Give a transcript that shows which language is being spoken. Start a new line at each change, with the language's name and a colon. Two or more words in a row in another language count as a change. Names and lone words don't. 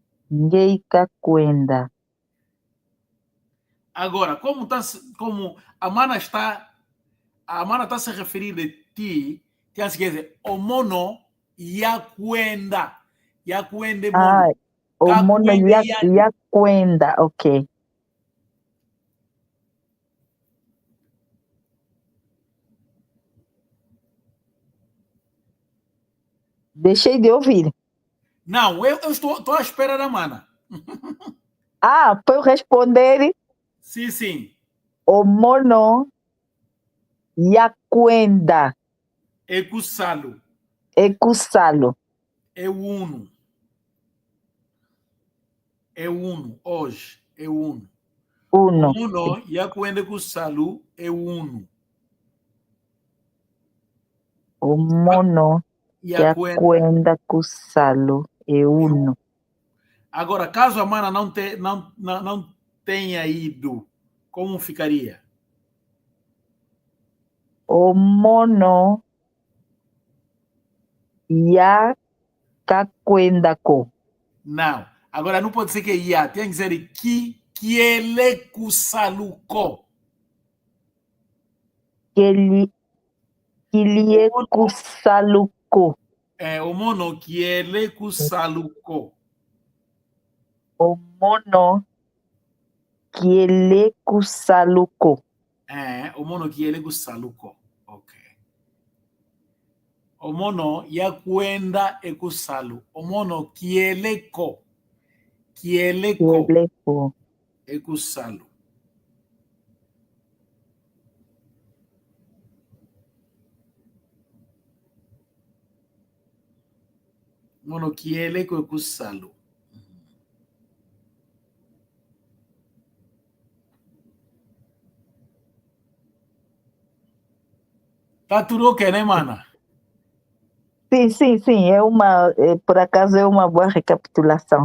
Kongo: Ngeika kwenda.
Portuguese: Agora, como a mana está se referindo a ti, tem que dizer,
Kongo: o mono ya kwende Ah, mono, o ka mono kwende ya yande. kwenda.
Portuguese: Ok. Deixei de ouvir. Não, eu estou à espera da mana. Ah, para eu responder, Sim, sim.
Kongo: o mono ya kwenda. É kusalo, É kusalo.
Portuguese: é uno, hoje, é uno. O
Kongo: Uno. mono ya kwende kusalo é uno. O mono Ya ya kwende kwenda kusalo é é uno. uno.
Portuguese: Agora, caso a mana não tenha ido, como ficaria?
Kongo: O mono ya kakwendako.
Portuguese: Não. Agora, não pode ser que ia. Tem que dizer que ele kusaluko.
Kongo: Kilie kusaluko. O mono que ele kusaluko. O mono kiele kusaluko. O mono que ele kusaluko. Ok. O mono ya kwenda ekusalu. O mono kieleko. Kieleko Kieleko. ekusalu. Mono kieleko ekusalu.
Portuguese: Tá tudo ok, né, mana? Sim, sim, sim. Por acaso é uma boa recapitulação.